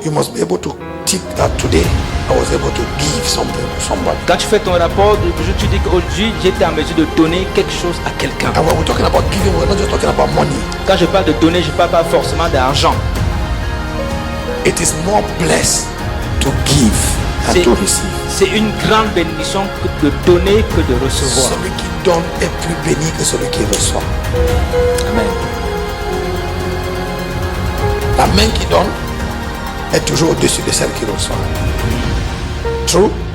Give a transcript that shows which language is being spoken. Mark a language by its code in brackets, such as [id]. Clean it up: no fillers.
[en] you must be able to tick that today I was able to give something to somebody. [fr] quand tu fais ton rapport du jour, tu dis qu'aujourd'hui j'étais en mesure de donner quelque chose à quelqu'un. [en] And when we're talking about giving, we're not just talking about money. [fr] Quand je parle de donner, je ne parle pas forcément d'argent. [en] It is more blessed to give than [fr] C'est [en] to receive. [fr] c'est une grande bénédiction que de donner que de recevoir. Celui qui donne est plus béni que celui qui reçoit. Amen. La main qui donne est toujours au-dessus de celle qui reçoit. [en] True.